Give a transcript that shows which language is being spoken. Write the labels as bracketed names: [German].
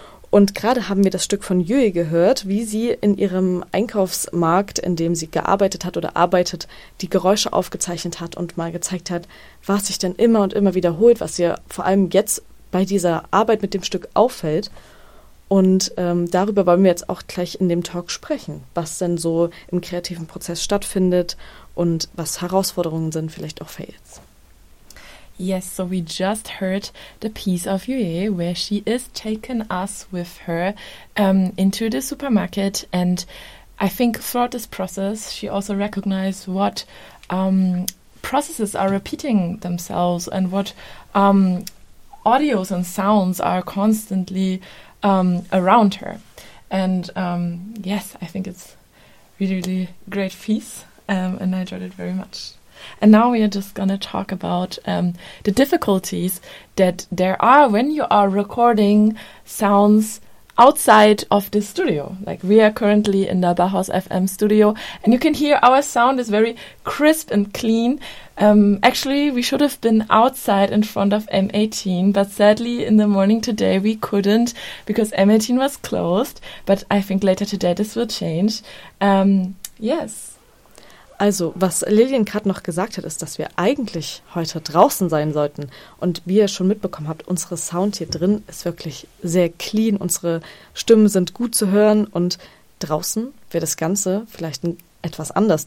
[German] Und gerade haben wir das Stück von Jüe gehört, wie sie in ihrem Einkaufsmarkt, in dem sie gearbeitet hat oder arbeitet, die Geräusche aufgezeichnet hat und mal gezeigt hat, was sich denn immer und immer wiederholt, was ihr vor allem jetzt bei dieser Arbeit mit dem Stück auffällt. Und darüber wollen wir jetzt auch gleich in dem Talk sprechen, was denn so im kreativen Prozess stattfindet und was Herausforderungen sind, vielleicht auch Fails. [English] Yes, so we just heard the piece of Yue where she is taking us with her into the supermarket. And I think throughout this process, she also recognized what processes are repeating themselves and what audios and sounds are constantly around her. And I think it's really, really great piece and I enjoyed it very much. And now we are just going to talk about the difficulties that there are when you are recording sounds outside of the studio. Like, we are currently in the Bauhaus FM studio, and you can hear our sound is very crisp and clean. Actually, we should have been outside in front of M18, but sadly in the morning today we couldn't because M18 was closed. But I think later today this will change. Yes. [German] Also, was Lilian gerade noch gesagt hat, ist, dass wir eigentlich heute draußen sein sollten. Und wie ihr schon mitbekommen habt, unsere Sound hier drin ist wirklich sehr clean. Unsere Stimmen sind gut zu hören. Und draußen wäre das Ganze vielleicht etwas anders.